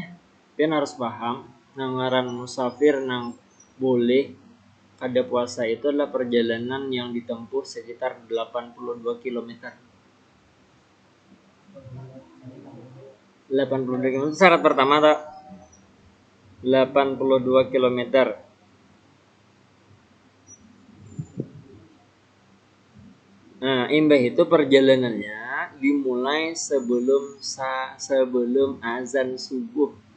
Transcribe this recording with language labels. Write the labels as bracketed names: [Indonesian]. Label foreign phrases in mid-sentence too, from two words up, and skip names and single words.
[Banjar] pian harus paham, ngaran musafir nang boleh kada puasa itu adalah perjalanan yang ditempuh sekitar 82 km. [Indonesian] 82 km syarat pertama tak? 82 km. Nah, imbah itu perjalanannya dimulai sebelum azan subuh.